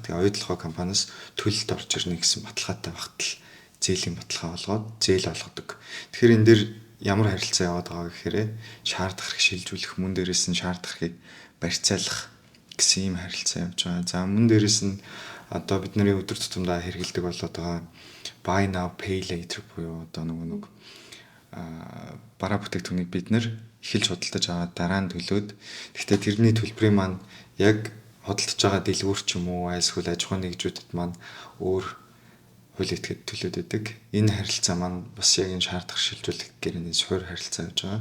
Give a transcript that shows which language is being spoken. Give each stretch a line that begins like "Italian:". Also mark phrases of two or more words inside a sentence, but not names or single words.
Mongolian: Тэгээ оюутлогоо компаниас төлөлт орж ирнэ гэсэн баталгаатай багтал зээлийн баталгаа болгоод зээл олгодог. Тэгэхээр энэ дээр ямар харилцаа яваад байгаа гэхээр шаардах хэрэг шилжүүлэх, мөн дээрээс нь шаардах хэрэг барьцаалах гэсэн ийм харилцаа явж байгаа. За мөн дээрээс нь одоо бидний өдөр тутамдаа хэрэгэлдэг болоод байгаа
English: buy now pay later
Mongolian: буюу одоо нэг бараа бүтээгдэхүүнийг бид нэр эхэлж худалдаж аваад дараа нь төлөөд гэхдээ тэрний төлбөрийн маань яг худалдаж байгаа дэлгүүр ч юм уу эсвэл аж ахуйн нэгжүүдэд маань өөр хууль этгээд төлөөд байдаг. Энэ харилцаа маань бас яг энэ шаардах шилжүүлэх гэрээний суурь харилцаа гэж байгаа.